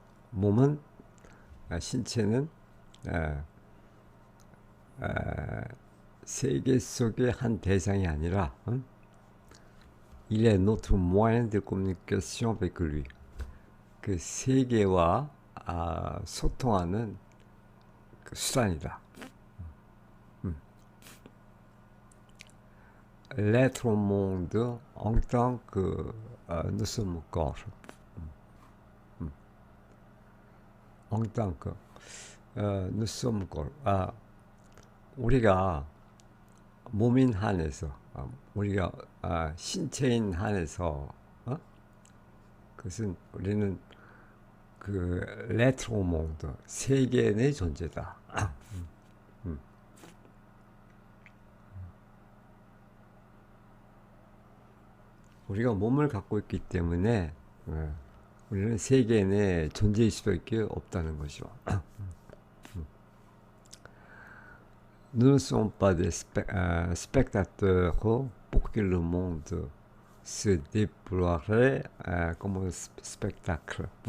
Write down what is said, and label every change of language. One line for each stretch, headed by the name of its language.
Korean: 몸은 신체는 세계 속의 한 대상이 아니라
French: il est notre moyen de communication avec lui.
Korean: 그 세계와 소통하는 그 수단이다.
French: L'être au monde en tant que nous sommes corps. En tant que nous sommes corps.
Korean: 우리가 몸인 한에서 우리가 신체인 한에서 그것은 우리는 그
French: l'être au monde
Korean: 세계 내 존재다. 우리가 몸을 갖고 있기 때문에 우리는 세계 내에 존재일 수밖에 없다는 거죠.
French: Nous ne sommes pas des spectateurs pour que le monde se déploierait comme un spectacle.